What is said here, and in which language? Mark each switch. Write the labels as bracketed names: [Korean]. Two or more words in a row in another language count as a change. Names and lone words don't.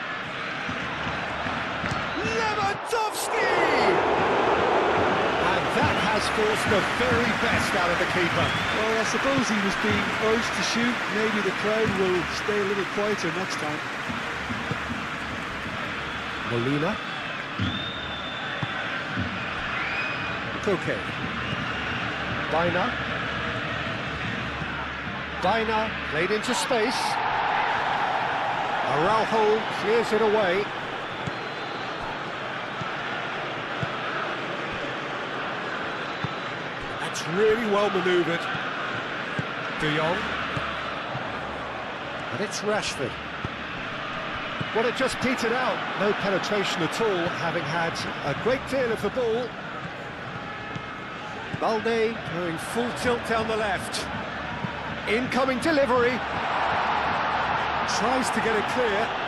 [English] Lewandowski! And that has forced the very best out of the keeper. Well, I suppose he was being urged to shoot. Maybe the crowd will stay a little quieter next time. Molina. Koke. Bina. Bina played into space. Araujo clears it away. That's really well manoeuvred. De Jong. And it's Rashford. Well, it just petered out. No penetration at all, having had a great deal of the ball. Balde going full tilt down the left. Incoming delivery. Tries to get it clear.